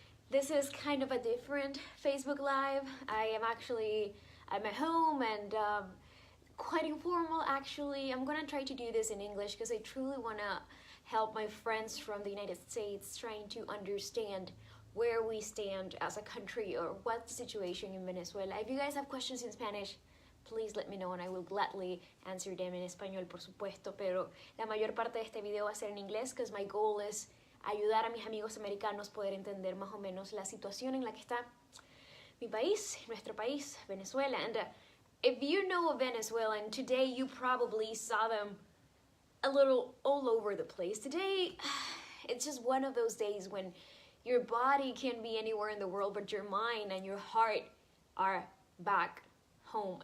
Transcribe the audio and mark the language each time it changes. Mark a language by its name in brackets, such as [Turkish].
[English] This is kind of a different Facebook Live. I am actually at my home and quite informal actually. I'm gonna try to do this in English because I truly wanna help my friends from the United States trying to understand where we stand as a country or what's the situation in Venezuela. If you guys have questions in Spanish, please let me know and I will gladly answer them in [Spanish] español, por supuesto, pero la mayor parte de este video va a ser en inglés [English] because my goal is [Spanish] ayudar a mis amigos americanos poder entender más o menos la situación en la que está mi país, nuestro país, Venezuela. [English] And if you know a Venezuelan, today you probably saw them a little all over the place. Today, it's just one of those days when your body can be anywhere in the world, but your mind and your heart are back home.